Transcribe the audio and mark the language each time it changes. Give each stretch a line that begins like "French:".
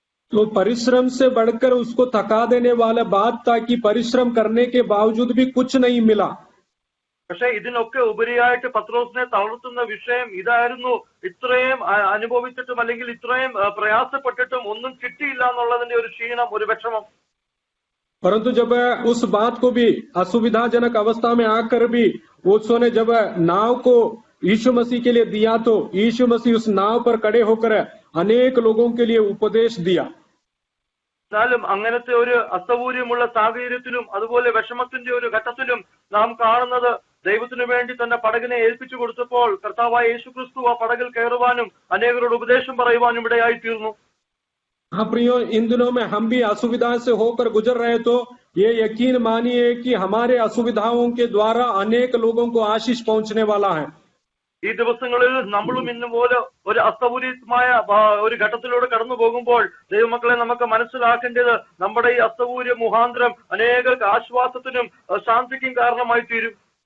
Hindi: तो परिश्रम से बढ़कर उसको थका देने वाला बात था कि परिश्रम करने के बावजूद भी कुछ नहीं मिला।
Malayalam: പക്ഷെ ഇതിനൊക്കെ ഉപരിയായിട്ട് പത്രോസിനെ തളർത്തുന്ന വിഷയം ഇതായിരുന്നു. ഇത്രയും അനുഭവിച്ചിട്ടും അല്ലെങ്കിൽ ഇത്രയും പ്രയാസപ്പെട്ടിട്ടും ഒന്നും കിട്ടിയില്ല എന്നുള്ളതിന്റെ ഒരു ക്ഷീണം, ഒരു വിഷമം.
Hindi: परंतु जब उस बात को भी असुविधाजनक अवस्था में आकर भी उसने जब नाव को यीशु मसीह के लिए दिया तो यीशु मसीह उस नाव पर खड़े होकर अनेक लोगों के लिए उपदेश दिया।
Malayalam: എന്നാലും അങ്ങനത്തെ ഒരു അസൗകര്യമുള്ള സാഹചര്യത്തിലും അതുപോലെ വിഷമത്തിന്റെ ഒരു ഘട്ടത്തിലും നാം കാണുന്നത് ദൈവത്തിനു വേണ്ടി തന്നെ പടകിനെ ഏൽപ്പിച്ചു കൊടുത്തപ്പോൾ കർത്താവായ യേശുക്രിസ്തു ആ പടകിൽ കയറുവാനും അനേകരോട് ഉപദേശം പറയുവാനും ഇടയായി തീർന്നു.
Hindi: हाँ प्रियो, इन दिनों में हम भी असुविधा से होकर गुजर रहे तो ये यकीन मानिए कि हमारे असुविधाओं के द्वारा अनेक लोगों को आशीष पहुंचने वाला है।
Malayalam: ഈ ദിവസങ്ങളിൽ നമ്മളും ഇന്നുപോലെ ഒരു അസൗകര്യമായ ഒരു ഘട്ടത്തിലൂടെ കടന്നു പോകുമ്പോൾ ദൈവമക്കളെ നമുക്ക് മനസ്സിലാക്കേണ്ടത് നമ്മുടെ ഈ അസൗകര്യ മുഖാന്തരം അനേകർക്ക് ആശ്വാസത്തിനും ശാന്തിക്കും കാരണമായി തീരും.